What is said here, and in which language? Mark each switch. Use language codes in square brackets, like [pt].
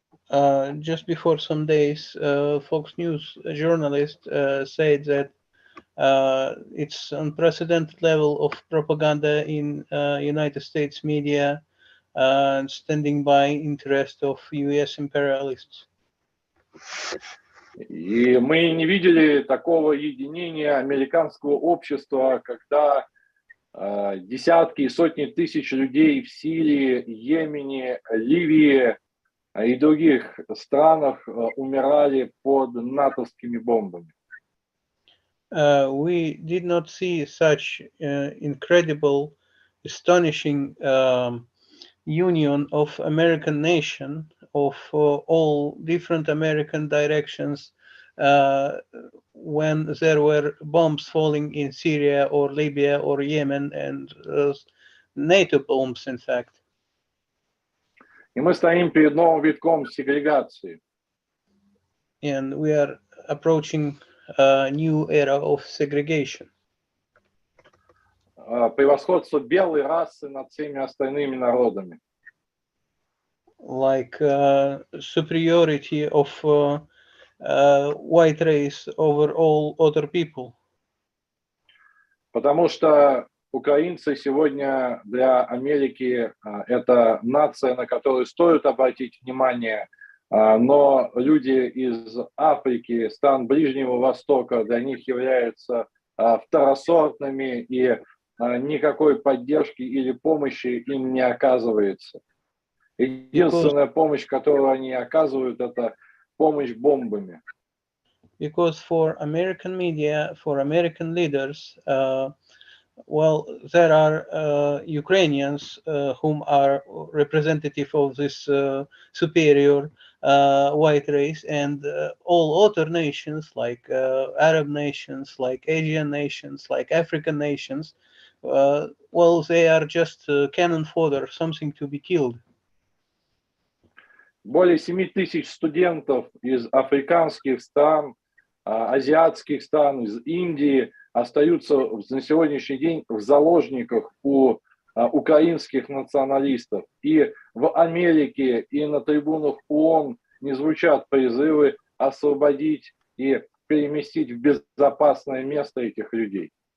[en] Just before some days, Fox News journalist said that it's unprecedented level of propaganda in United States media, standing by interest of U.S. imperialists. [ru] И мы не видели такого единения американского общества, когда десятки и сотни тысяч людей в Сирии, Йемене, Ливии и других странах умирали под натовскими бомбами. [en] We did not see such incredible, astonishing union of American nation, of all different American directions, when there were bombs falling in Syria or Libya or Yemen, and NATO bombs, in fact. [ru] И мы стоим перед новым витком сегрегации. [en] And we are approaching a new era of segregation. [ru] Превосходство белой расы над всеми остальными народами. [en] Like superiority of white race over all other people. [ru] Потому что украинцы сегодня для Америки это нация, на которую стоит обратить внимание, но люди из Африки, стран Ближнего Востока для них являются второсортными и никакой поддержки или помощи им не оказывается. Единственная помощь, которую они оказывают, это помощь бомбами. [en] Because for American media, for American leaders, well, there are Ukrainians whom are representative of this superior white race, and all other nations like Arab nations, like Asian nations, like African nations, well, they are just cannon fodder, something to be killed. [ru] Более 7 тысяч студентов из африканских стран, азиатских стран, из Индии остаются на сегодняшний день в заложниках у украинских националистов. И в Америке, и на трибунах ООН не звучат призывы освободить и переместить в безопасное место этих людей.